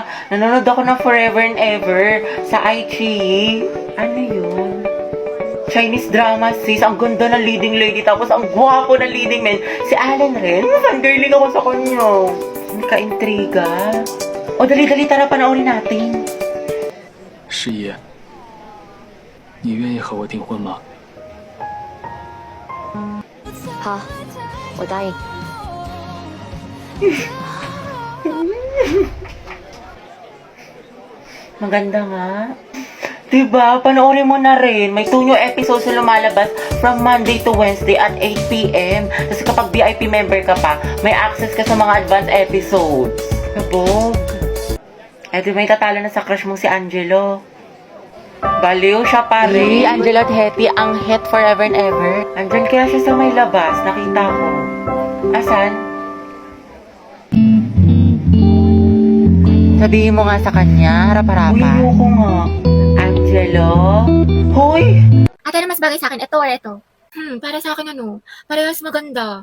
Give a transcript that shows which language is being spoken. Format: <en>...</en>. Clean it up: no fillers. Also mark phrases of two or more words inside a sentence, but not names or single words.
<tl>Nanonood ako ng Forever and Ever sa iQIYI. Ano yun?</tl> <en>Chinese drama,</en> <tl>sis. Ang ganda ng</tl> <en>leading lady.</en> <tl>Tapos ang gwapo ng</tl> <en>leading man.</en> <tl>Si Allen rin. Fangirling ako sa kanya. Ka-intriga. O, dali-dali, tara, panoorin natin.</tl> <zh>十一，你愿意和我订婚吗？好，我答应。</zh> <tl>Maganda nga. Diba? Panoorin mo na rin. May 2</tl> <en>new episodes</en> <tl>na lumalabas</tl> <en>from Monday to Wednesday at 8 p.m.</en> <tl>Kasi kapag</tl> <en>VIP member</en> <tl>ka pa, may access ka sa mga</tl> <en>advanced episodes.</en> <tl>Kabog. Eh, di may tatalo na sa crush mong si Angelo. Baliw siya pa rin. Angelo at Hetty, ang</tl> <en>hit forever and ever.</en> <tl>Andyan kaya siya sa may labas. Nakita ko. Asan? Sabihin mo nga sa kanya, harap-harapan. Uy, ayoko nga. Angelo? Hoy! Ate, na mas bagay sa akin, ito or ito? Para sa akin ano, parehas maganda.</tl>